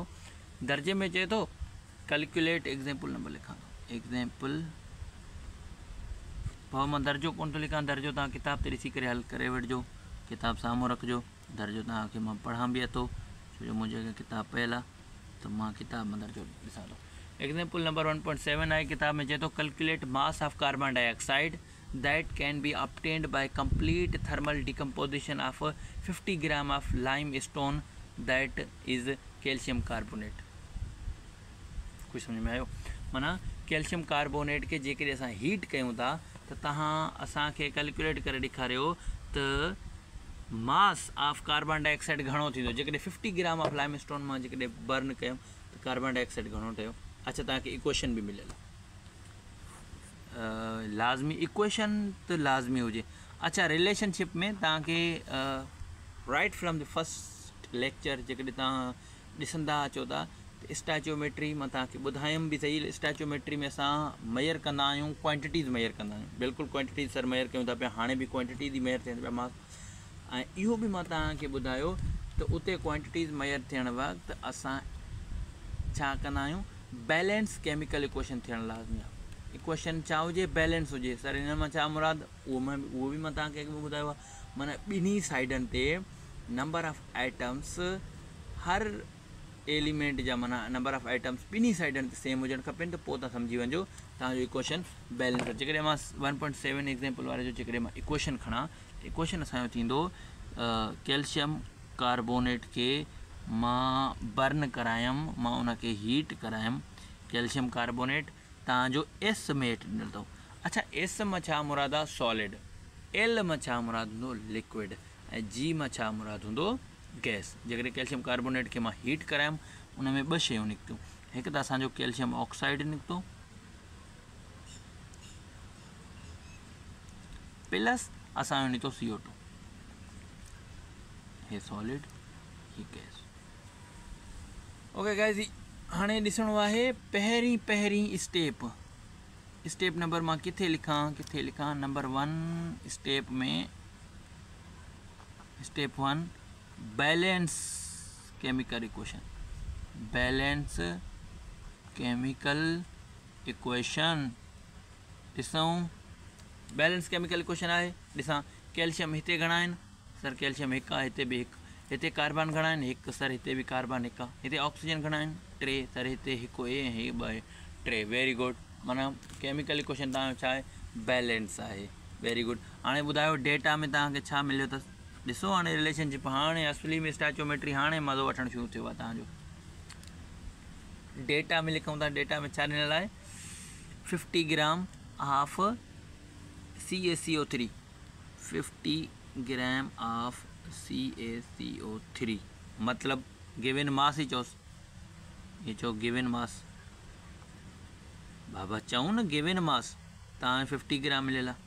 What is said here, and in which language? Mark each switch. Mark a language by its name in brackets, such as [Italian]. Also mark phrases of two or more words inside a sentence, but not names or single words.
[Sindhi] दर्जे में चए थो [English] calculate example number [Sindhi] लिखां थो, एग्ज़ाम्पल भाउ मां दर्जो कोन थो लिखां, दर्जो तव्हां किताब ते ॾिसी करे हल करे वठिजो, किताब साम्हूं रखिजो। दर्जो तव्हांखे मां पढ़ां बि थो, छो जो मुंहिंजे अॻियां किताब पियल आहे, त मां किताब में दर्जो ॾिसां थो। [English] example number 1.7 [Sindhi] आहे, किताब में चए थो [English] calculate mass of carbon dioxide that can be obtained by complete thermal decomposition of 50 gram of limestone that is calcium carbonate। [Sindhi] कुछ समझ में आयो? माना [English] calcium carbonate [Sindhi] के जेकॾहिं असां हीट कयूं था त तव्हां असांखे कैलकुलेट करे ॾेखारियो त [English] mass of carbon dioxide [Sindhi] घणो थींदो जेकॾहिं 50 [English] gram of limestone [Sindhi] मां जेकॾहिं बर्न कयूं त [English] carbon dioxide [Sindhi] घणो ठहियो। अच्छा, तव्हांखे इक्वेशन बि मिलियल आहे, लाज़मी इक्वेशन त लाज़मी हुजे। अच्छा, रिलेशनशिप में तव्हांखे [English] right from the first lecture [Sindhi] जेकॾहिं तव्हां ॾिसंदा अचो था त स्टैचोमेट्री मां तव्हांखे ॿुधायमि बि सही। स्टैचोमेट्री में असां मेयर कंदा आहियूं, [English] quantities measure [Sindhi] कंदा आहियूं, बिल्कुलु क्वांटिटीज़ सर मेयर कयूं था पिया, हाणे बि क्वांटिटीज़ ई मेयर थियनि पिया मां। ऐं इहो बि मां तव्हांखे ॿुधायो त उते [English] quantities measure [Sindhi] थियण वक़्तु असां छा कंदा आहियूं, [English] balance chemical equation [Sindhi] थियणु लाज़मी आहे। इक्वेशन छा हुजे, बैलेंस हुजे। सर हिन मां छा मुराद, उहो बि मां तव्हांखे ॿुधायो आहे। माना ॿिन्ही साइडनि ते [English] number of atoms, [Sindhi] हर एलिमेंट जा माना [English] number of atoms [Sindhi] ॿिन्ही साइडनि ते सेम हुजणु खपनि, त पोइ तव्हां सम्झी वञो तव्हांजो इक्वेशन बैलेंस आहे। जेकॾहिं मां 1.7 एग्ज़ाम्पल वारे जो जेकॾहिं मां इक्वेशन खणा, इक्वेशन असांजो थींदो [English] calcium carbonate [Sindhi] खे मां बर्न करायमि, मां उनखे हीट करायमि [English] calcium carbonate, [Sindhi] तव्हांजो एस में हेठि ॾिनल अथव। अच्छा, एस मां छा मुराद आहे? सॉलिड। एल मां छा मुराद हूंदो? लिक्विड। ऐं जी मां छा मुराद हूंदो? गैस। जेकॾहिं [English] calcium carbonate [Sindhi] खे मां हीट करायमि उन में ॿ शयूं निकितियूं, हिकु त असांजो [English] calcium oxide [Sindhi] निकितो प्लस असांजो निकितो CO2। हे सॉलिड, ही गैस। [English] okay guys, [Sindhi] हाणे ॾिसणो आहे पहिरीं [English] step number [Sindhi] मां किथे लिखां? [English] number 1 step में, step 1 balance chemical equation. balance chemical equation ॾिसूं। balance chemical equation [Sindhi] आहे, ॾिसां कैल्शियम हिते घणा आहिनि? सर कैल्शियम हिकु आहे, हिते बि हिकु। हिते कार्बन घणा आहिनि? हिकु। सर हिते बि कार्बन हिकु आहे। हिते ऑक्सीजन घणा आहिनि? 3। सर हिते हिकु ए ऐं हे 2 आहे, 3। [English] very good. [Sindhi] माना [English] chemical equation [Sindhi] तव्हांजो छा आहे? बैलेंस आहे। [English] very good. [Sindhi] हाणे ॿुधायो डेटा में तव्हांखे छा मिलियो अथसि? ॾिसो हाणे रिलेशनशिप, हाणे असली में स्टैचोमेट्री हाणे मज़ो वठणु शुरू थियो आहे तव्हांजो। डेटा में लिखूं था, डेटा में छा ॾिनल आहे? [English] 50 gram of CaCO3, 50 gram of CaCO3 मतलब given mass [Sindhi] ही चोस। ये चो [English] given mass, [Sindhi] बाबा चऊं न [English] given mass, [Sindhi] तव्हां 50 ग्राम मिलियल आहे।